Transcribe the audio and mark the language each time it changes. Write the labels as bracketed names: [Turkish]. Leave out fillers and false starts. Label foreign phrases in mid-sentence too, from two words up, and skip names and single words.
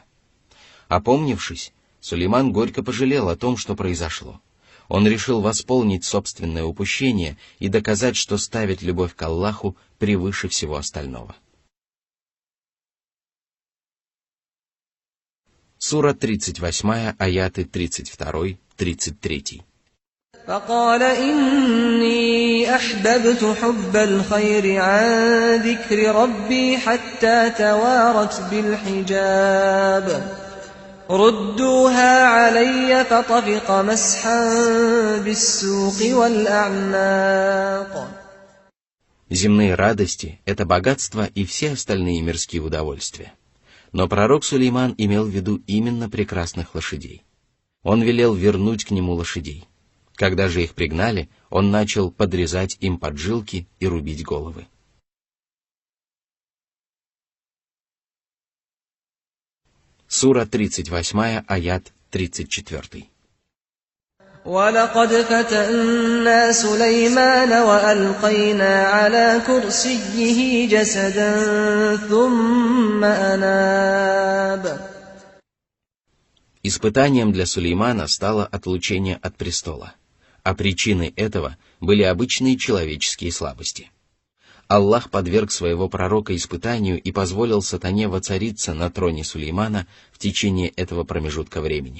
[Russian] Опомнившись, Сулейман горько пожалел о том, что произошло. Он решил восполнить собственное упущение и доказать, что ставит любовь к Аллаху превыше всего остального. Сура 38, аяты 32-33. [Arabic] فقال إني أحببت حب الخير عن ذكر ربي حتى توارت بالحجاب ردوها علي فطفق مسحا بالسوق والأعناق. [Russian] Земные радости – это богатство и все остальные мирские удовольствия. Но пророк Сулейман имел в виду именно прекрасных лошадей. Он велел вернуть к нему лошадей. Когда же их пригнали, он начал подрезать им поджилки и рубить головы. Сура 38, аят 34. [Arabic] وَلَقَدْ فَتَنَّا سُلَيْمَانَ وَأَلْقَيْنَا عَلَى كُرْسِيِّهِ جَسَدًا ثُمَّ أَنَابَ. [Russian] Испытанием для Сулеймана стало отлучение от престола, а причиной этого были обычные человеческие слабости. Аллах подверг своего пророка испытанию и позволил сатане воцариться на троне Сулеймана в течение этого промежутка времени.